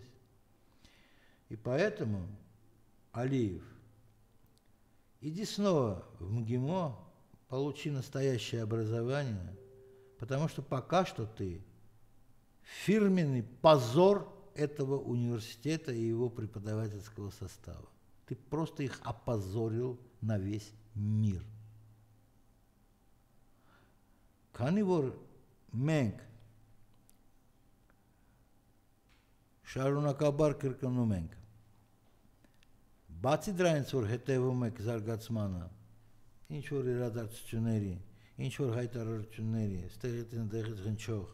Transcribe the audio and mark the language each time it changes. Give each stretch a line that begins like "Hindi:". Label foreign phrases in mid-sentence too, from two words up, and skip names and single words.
Russian: И поэтому, Алиев, иди снова в МГИМО, получи настоящее образование, потому что пока что ты фирменный позор этого университета и его преподавательского состава. Ты просто их опозорил на весь мир.
Armenian: Քանի որ մենք շարունակաբար կրկնում ենք, բացի դրանից, որ հետևում եք զարգացմանը, ինչ որ իրադարձությունների, ինչ որ հայտարարությունների, ստեղից ընդեղից հնչող,